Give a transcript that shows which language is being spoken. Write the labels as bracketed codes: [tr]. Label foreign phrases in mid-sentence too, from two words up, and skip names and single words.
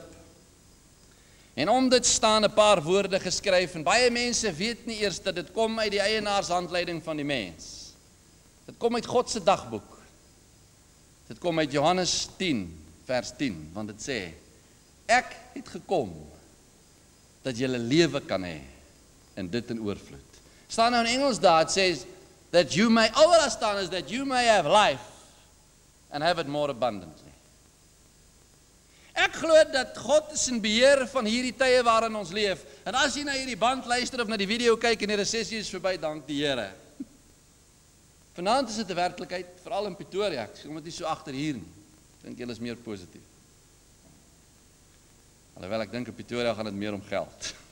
[af] En om dit staan 'n paar woorde geskryf en baie mense weet nie eers dat dit kom uit die eienaarshandleiding van die mens. Dit kom uit God se dagboek. Dit kom uit Johannes 10 vers 10, want dit sê: Ek het gekom dat jy 'n lewe kan hê en dit in oorvloed. Staan nou in Engels daar, [en] it says that you may, [af] al wat daar staan is [en] that you may have life and have it more abundantly. [af] Ek glo dat God is in beheer van hierdie tye waarin ons leef. En as jy na hierdie band luister of na die video kyk en die resessie is verby, dank die Here. Vanaand is dit 'n werklikheid, veral in Pretoria. Ek sê omdat jy so agter hier nie. Ek dink julle is meer positief. Alhoewel ek dink in Pretoria gaan dit meer om geld.